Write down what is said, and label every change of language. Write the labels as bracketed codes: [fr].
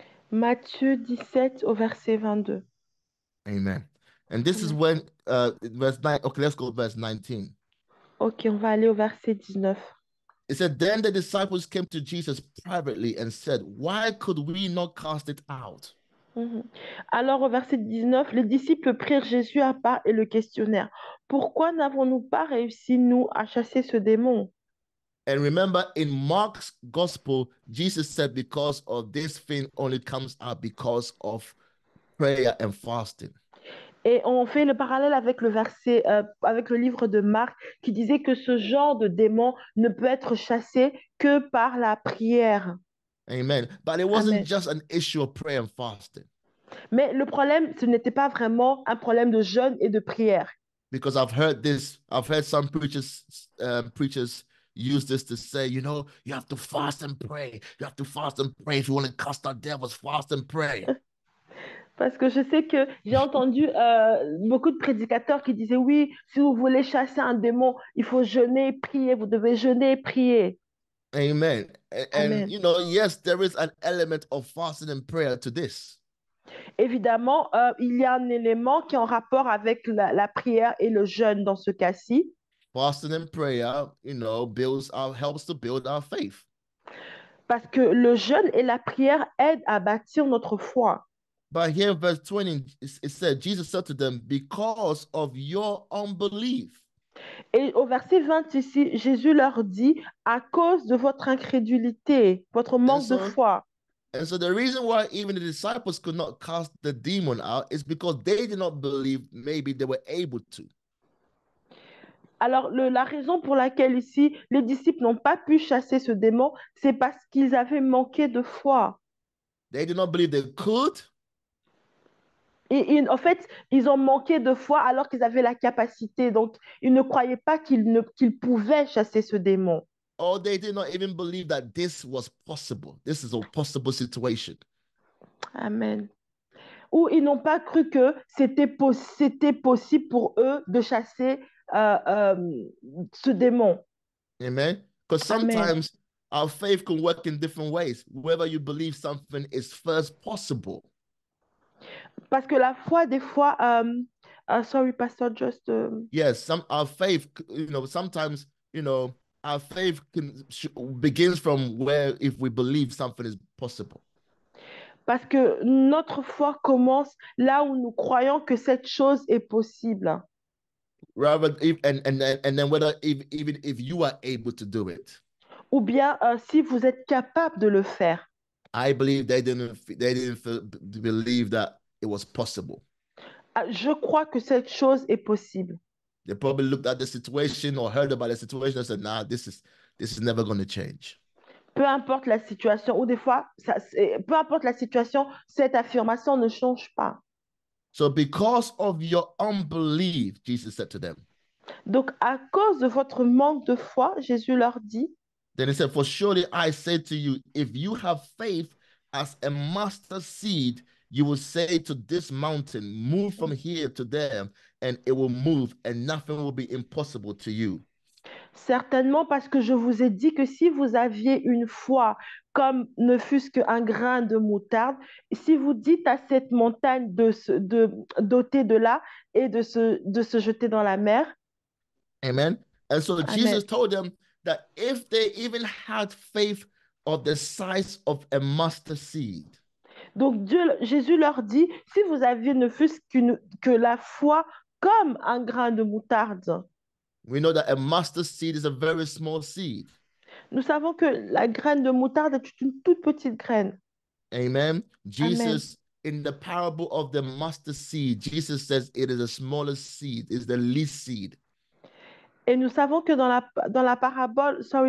[fr] Matthieu 17 au verset 22. [en] Amen. And this is when verse 9. Okay, let's go to verse 19. [fr] Ok, on va aller au verset 19. [en] It said, Then the disciples came to Jesus privately and said, Why could we not cast it out? Mhm. [fr] Alors au verset 19, les disciples prirent Jésus à part et le questionnèrent. Pourquoi n'avons-nous pas réussi, nous, à chasser ce démon? [en] And remember, in Mark's gospel, Jesus said, because of this thing only comes out because of prayer and fasting. [fr] Et on fait le parallèle avec le verset, avec le livre de Marc qui disait que ce genre de démon ne peut être chassé que par la prière. [en] Amen. But it wasn't Amen. just an issue of prayer and fasting. [fr] Mais le problème, ce n'était pas vraiment un problème de jeûne et de prière. [en] Because I've heard some preachers use this to say, you know, you have to fast and pray. You have to fast and pray. If you want to cast out devils, fast and pray. [fr] Parce que je sais que j'ai entendu beaucoup de prédicateurs qui disaient, oui, si vous voulez chasser un démon, il faut jeûner et prier, vous devez jeûner et prier. Amen. Amen. [en] You know, yes, there is an element of fasting and prayer to this. [fr] Évidemment, il y a un élément qui est en rapport avec la prière et le jeûne dans ce cas-ci, [en] Fasting and prayer, you know, helps to build our faith. [fr] parce que le jeûne et la prière aident à bâtir notre foi. [en] But here in verse 20, it said, Jesus said to them, because of your unbelief. [fr] Et au verset 20 ici, Jésus leur dit, à cause de votre incrédulité, votre [en] And [fr] manque de [en] so, [fr] foi. [en] and so the reason why even the disciples could not cast the demon out is because they did not believe maybe they were able to. [fr] Alors, la raison pour laquelle ici, les disciples n'ont pas pu chasser ce démon, c'est parce qu'ils avaient manqué de foi. [en] They did not believe they could, [fr] En fait, ils ont manqué de foi alors qu'ils avaient la capacité. Donc, ils ne croyaient pas qu'ils pouvaient chasser ce démon. [en] or they did not even believe that this was possible. This is a possible situation. Amen. [fr] Ou ils n'ont pas cru que c'était possible pour eux de chasser ce démon. [en] Amen. Because Amen. sometimes our faith can work in different ways. Whether you believe something is first possible. [fr] Parce que la foi, des fois, [en] sorry, Pastor, just. Yes, our faith, you know, sometimes, you know, our faith begins from where if we believe something is possible. [fr] Parce que notre foi commence là où nous croyons que cette chose est possible. [en] Rather, if, and then whether even if you are able to do it. [fr] Ou bien si vous êtes capable de le faire. [en] I believe they didn't believe that it was possible. [fr] Je crois que cette chose est possible. [en] They probably looked at the situation or heard about the situation and said, "Nah, this is never going to change." [fr] Peu importe la situation, ou des fois, peu importe la situation, cette affirmation ne change pas. [en] So because of your unbelief, Jesus said to them. [fr] Donc, à cause de votre manque de foi, Jésus leur dit, [en] Then he said, "For surely I say to you, if you have faith as a mustard seed, you will say to this mountain, move from here to there, and it will move, and nothing will be impossible to you." [fr] certainement parce que je vous ai dit que si vous aviez une foi comme ne fût-ce qu'un grain de moutarde, si vous dites à cette montagne d'ôter de là et de se jeter dans la mer. [en] Amen. And so Amen. Jesus told them that if they even had faith of the size of a mustard seed. [fr] Donc Jésus leur dit, si vous aviez ne fût-ce que la foi comme un grain de moutarde. [en] We know that a mustard seed is a very small seed. [fr] Nous savons que la graine de moutarde est une toute petite graine. [en] Amen. Jesus, Amen. in the parable of the mustard seed, Jesus says it is the smallest seed, is the least seed. [fr] Et nous savons que dans la parabole,